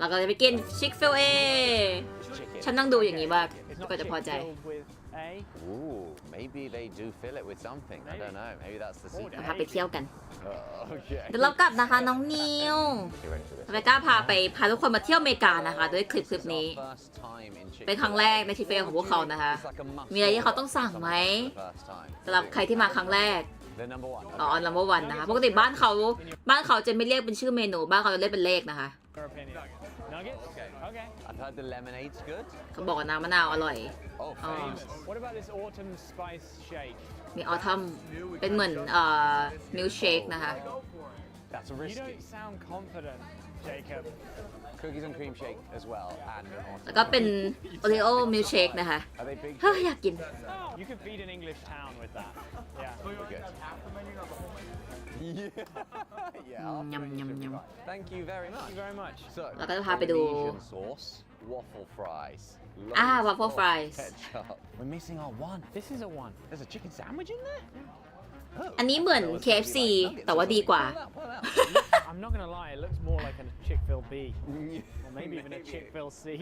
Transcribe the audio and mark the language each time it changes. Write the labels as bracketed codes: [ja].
[th] เราก็จะไปกิน Chick-fil-A ฉันนั่งดูอย่างนี้บ้าง [en] It's not [th] ก็จะพอใจ [en] chick filled with Ooh, maybe they do fill it with something. I don't know. Maybe that's the secret. [th] พาไปเที่ยวกัน [en] Okay. [th] เดี๋ยวเรากลับนะคะน้องนิว [en] You ready for this? [th] ไปก้าพาทุกคนมาเที่ยวอเมริกานะคะด้วยคลิป [en] This is [th] นี้ [en] our first time in [th] เป็นครั้งแรกในชีวิตของพวกเขานะคะ [en] It's like a must [th] มีอะไรที่เขาต้องสั่งไหม [en] for the first time. [th] สำหรับใครที่มาครั้งแรก [en] The number one. [th] อ๋อ [en] number one [th] นะคะ ปกติบ้านเขาจะไม่เรียกเป็นชื่อเมนู บ้านเขาจะเรียกเป็นเลขนะคะ [en] Your opinion. Nuggets? Okay. I've heard the lemonade's good. [th] เขาบอกว่าน้ำมะนาวอร่อย [en] Oh, Oh. famous. What about this autumn spice shake? [th] มีออทัมเป็นเหมือนมิลเชคนะคะ [en] That's a You risky. don't sound confident, Jacob. Cookies and cream shake as well, and an [th] แล้วก็เป็นโอรีโอมิลเชคนะคะ [en] Are they big? [th] เฮ้ยอยากกิน [en] You could feed an English town with that. Yeah. We're good. Yeah. I'll Yum, bring yum, you yum. Thank you very Thank much. you very much. So, [th] แล้วก็จะพาไปดู [en] Polynesian sauce, waffle fries. waffle of fries. ketchup. We're missing our one. This is a one. There's a chicken sandwich in there? [th] อันนี้เหมือน KFC แต่ว่าดีกว่า [en] I'm not gonna lie, it looks more like a Chick-fil B. Or maybe even a Chick-fil C.